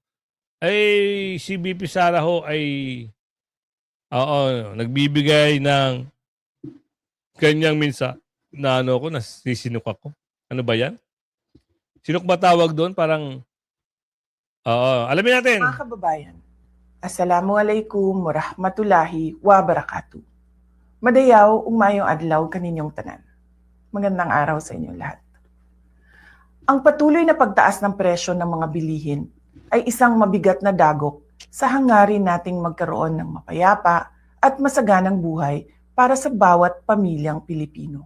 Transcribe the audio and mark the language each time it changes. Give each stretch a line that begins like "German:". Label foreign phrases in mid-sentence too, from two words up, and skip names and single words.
Filipino: Ay, si BP Sara ho ay, oo, nagbibigay ng kanyang minsa na ano ko, nasisinok ako. Ano ba yan? Sinok ba tawag doon? Parang, oo, alamin natin. Mga kababayan,
Arabic: السلام عليكم ورحمة الله وبركاته.
Cebuano: Madayaw, mayong adlaw kaninyong tanan.
Filipino: Magandang araw sa inyo lahat. Ang patuloy na pagtaas ng presyo ng mga bilihin ay isang mabigat na dagok sa hangarin nating magkaroon ng mapayapa at masaganang buhay para sa bawat pamilyang Pilipino.